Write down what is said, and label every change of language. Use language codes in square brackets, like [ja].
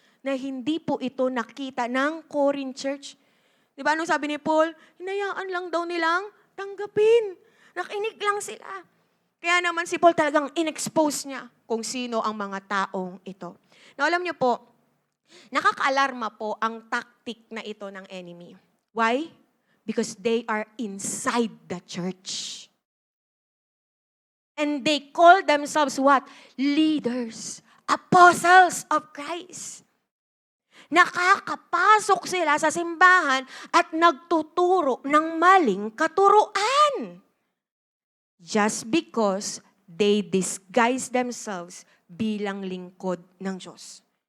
[tl] Na hindi po ito nakita ng Corinth Church. Di ba anong sabi ni Paul? Hinayaan lang daw nilang tanggapin. Nakinig lang sila. Kaya naman si Paul talagang in-expose niya kung sino ang mga taong ito. Now alam niyo po, nakakaalarma po ang tactic na ito ng enemy. [en] Why? Because they are inside the church. And they call themselves what? Leaders. Apostles of Christ. [tl] Nakakapasok sila sa simbahan at nagtuturo ng maling katuruan. [en] Just because they disguise themselves [tl] bilang lingkod ng Diyos.